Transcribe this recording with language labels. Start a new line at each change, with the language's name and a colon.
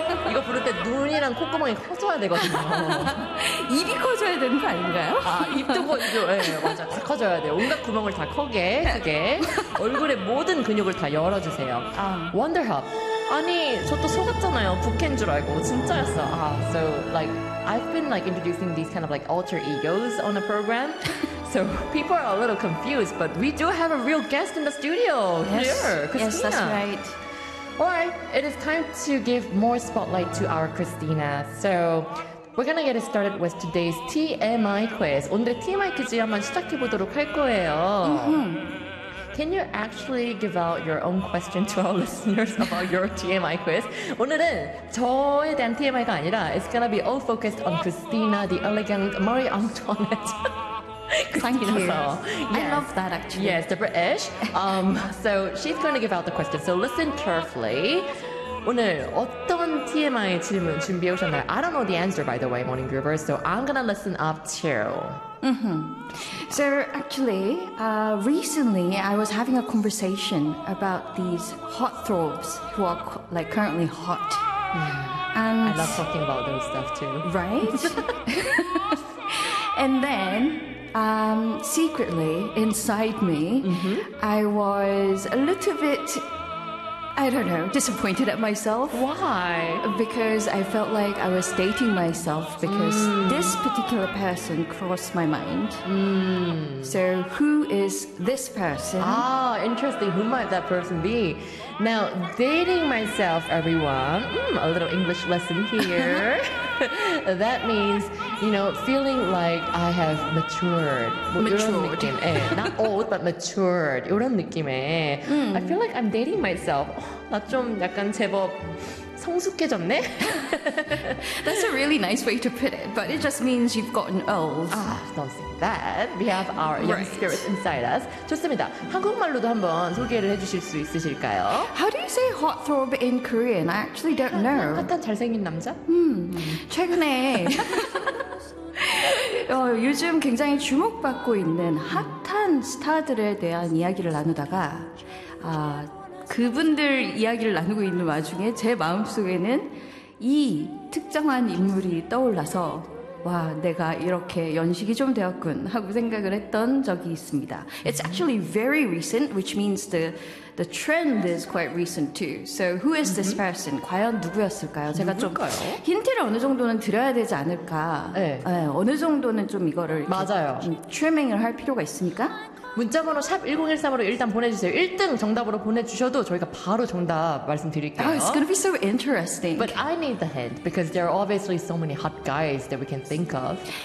Korean: 이거 부를 때 눈이랑 콧구멍이 커져야 되거든요. 입이 커져야 되는 거 아닌가요? 아, 입도 커져. 예, 네, 맞아. 다 커져야 돼요. 온갖 구멍을 다 크게, 크게. 얼굴의 모든 근육을 다 열어주세요. 아, Wonder Hub. 아니, 저 또 속았잖아요. 부캐인 줄 알고. 진짜였어.
English: 아, so, like, I've been, like, introducing these kind of, like, alter egos on a program. So people are a little confused, but we do have a real guest in the studio here, yes, Christina. Yes, that's right. All right, it is time to give more spotlight to our Christina. So we're going to get started with today's TMI quiz.
Korean: 오늘 TMI 퀴즈 한번 시작해보도록 할 거예요.
English: Can you actually give out your own question to our listeners about your TMI quiz?
Korean: 오늘은 저에 대한 TMI가 아니라
English: it's going to be all focused on Christina, the elegant Marie Antoinette. Thank you. Yes. I love that, actually. Yes, the British. So she's going to give out the question. So listen carefully.
Korean: 오늘 어떤 TMI 질문 준비해 오셨나요?
English: I don't know the answer, by the way, morning groovers. So I'm going to listen up too. Mm-hmm. So actually, recently I was having a conversation about these hot throbs who are like currently hot. And I love talking about those stuff too. Right? And then secretly inside me, I was a little bit, I don't know, disappointed at myself. Why? Because I felt like I was dating myself because this particular person crossed my mind. So who is this person? Ah, interesting. Who might that person be? Now, dating myself, everyone. A little English lesson here. That means, you know, feeling like I have matured. Matured. 네. Not old, but matured.
Korean: 이런 느낌에.
English: I feel like I'm dating myself.
Korean: 나 좀 약간 제법 성숙해졌네.
English: That's a really nice way to put it, but it just means you've gotten old. Ah, don't say that. We have our young spirits inside us.
Korean: 좋습니다. 한국말로도 한번 소개를 해주실 수 있으실까요?
English: How do you say hot throb in Korean? I actually don't know.
Korean: 약간 잘생긴 남자? 최근에 요즘 굉장히 주목받고 있는 핫한 스타들에 대한 이야기를 나누다가 그분들 이야기를 나누고 있는 와중에 제 마음속에는 이 특정한 인물이 떠올라서 와, 내가 이렇게 연식이 좀 되었군 하고 생각을 했던 적이 있습니다.
English: It's actually very recent, which means the trend is quite recent too. So who is this person?
Korean: 과연 누구였을까요? 제가 누굴까요? 좀 힌트를 어느 정도는 드려야 되지 않을까? 네. 네, 어느 정도는 좀 이거를 맞아요. 좀 트리밍을 할 필요가 있습니까? 문자번호 #1013으로 일단 보내주세요. 1등 정답으로 보내주셔도 저희가 바로 정답 말씀드릴게요.
English: Oh, it's gonna be so interesting. But I need the hint because there are obviously so many hot guys that we can think of.